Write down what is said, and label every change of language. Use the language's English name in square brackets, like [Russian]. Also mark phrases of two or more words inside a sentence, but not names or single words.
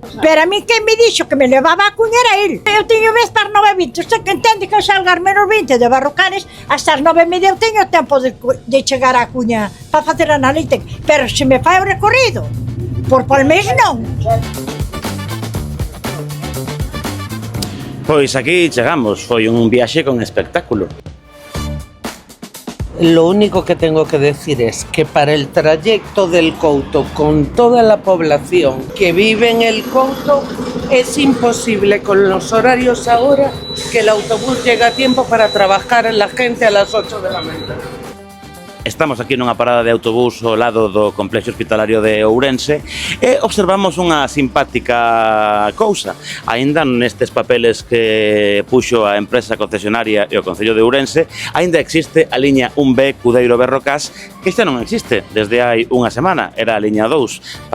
[Galician] Pero a mí quen me dixo que me levaba a Cuña era el. Eu teño vez para 9:20, usted que entende que eu salga ás menos 20 de Barrocanes, hasta as 9:30 eu teño tempo de chegar a Cuña para facer analítica. Pero se me fai o recorrido, por Palmés non. Pois aquí chegamos, foi un viaxe con espectáculo. [Spanish] Lo único que tengo que decir es que para el trayecto del Couto, con toda la población que vive en el Couto, es imposible con los horarios ahora que el autobús llegue a tiempo para trabajar la gente a las 8 de la mañana. [Galician] Estamos aquí nunha parada de autobús ao lado do complexo hospitalario de Ourense e observamos unha simpática cousa. Aínda nestes papeles que puxo a empresa concesionaria e o Concello de Ourense, aínda existe a liña 1B Cudeiro-Berrocás, que xa non existe desde hai unha semana, era a liña 2.